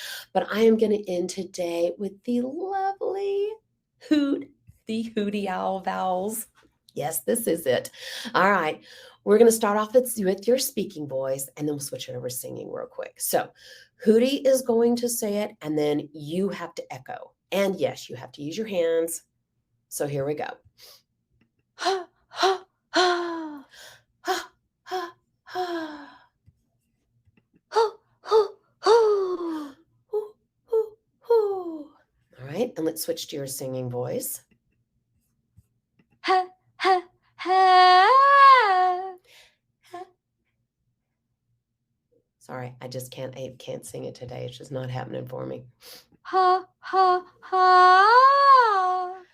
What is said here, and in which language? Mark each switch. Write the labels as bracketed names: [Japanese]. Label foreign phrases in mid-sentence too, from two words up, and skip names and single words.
[English] But I am going to end today with the lovely hoot, the hooty owl vowels. Yes, this is it. All right. We're going to start off with your speaking voice and then we'll switch it over to singing real quick. So, Hootie is going to say it and then you have to echo. And yes, you have to use your hands. So here we go. Ha, ha, ha. Ha, ha, ha. Hoo, hoo, hoo. Hoo, hoo, hoo. All right, and let's switch to your singing voice. Ha, ha, ha. Sorry, I can't sing it today. It's just not happening for me. Ha, ha, ha.